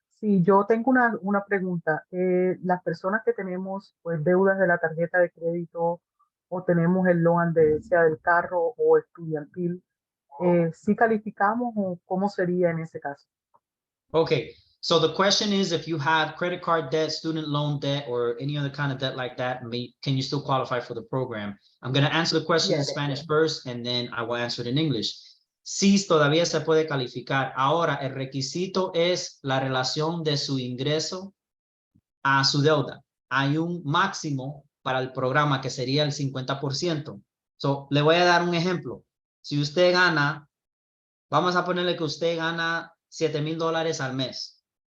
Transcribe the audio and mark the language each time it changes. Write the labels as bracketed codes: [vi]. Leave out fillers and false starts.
[es] Sí, yo tengo una pregunta. Las personas que tenemos pues deudas de la tarjeta de crédito o tenemos el loan sea del carro o estudiantil, ¿sí calificamos o cómo sería en ese caso? [en] Okay, so the question is, if you have credit card debt, student loan debt, or any other kind of debt like that, can you still qualify for the program? I'm going to answer the question in Yes, Spanish yes. first, and then I will answer it in English. [es] Sí, todavía se puede calificar. Ahora, el requisito es la relación de su ingreso a su deuda. Hay un máximo para el programa que sería el 50%. So, le voy a dar un ejemplo. Si usted gana, vamos a ponerle que usted gana $7,000 al mes.